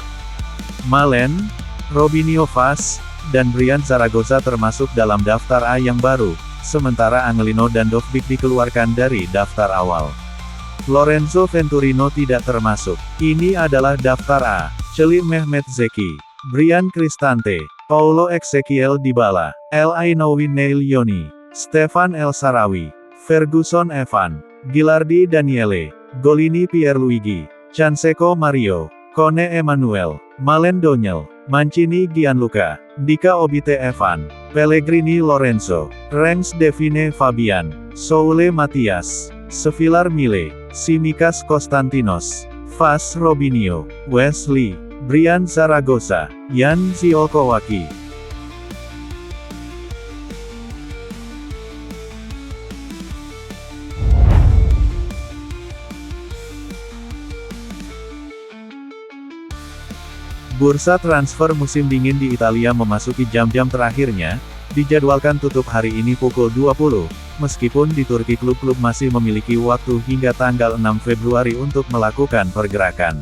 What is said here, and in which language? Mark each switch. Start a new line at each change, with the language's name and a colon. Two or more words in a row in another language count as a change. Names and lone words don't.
Indonesian: Malen, Robinho Vaz, dan Brian Zaragoza termasuk dalam daftar A yang baru, sementara Angelino dan Dovbyk dikeluarkan dari daftar awal. Lorenzo Venturino tidak termasuk. Ini adalah daftar A. Celil Mehmet Zeki, Brian Cristante, Paulo Ezequiel Dybala, El Ainaoui Neil Yoni, Stefan El Sarawi, Ferguson Evan, Gilardi Daniele, Golini Pierluigi, Canseco Mario, Kone Emmanuel, Malen Doniel, Mancini Gianluca, Dika Obite Evan, Pellegrini Lorenzo, Rengs Devine Fabian, Soule Matias, Sevilar Mile, Simikas Konstantinos, Vaz Robinho, Wesley, Brian Zaragoza, Jan Ziolkowski. Bursa transfer musim dingin di Italia memasuki jam-jam terakhirnya, dijadwalkan tutup hari ini pukul 20, meskipun di Turki klub-klub masih memiliki waktu hingga tanggal 6 Februari untuk melakukan pergerakan.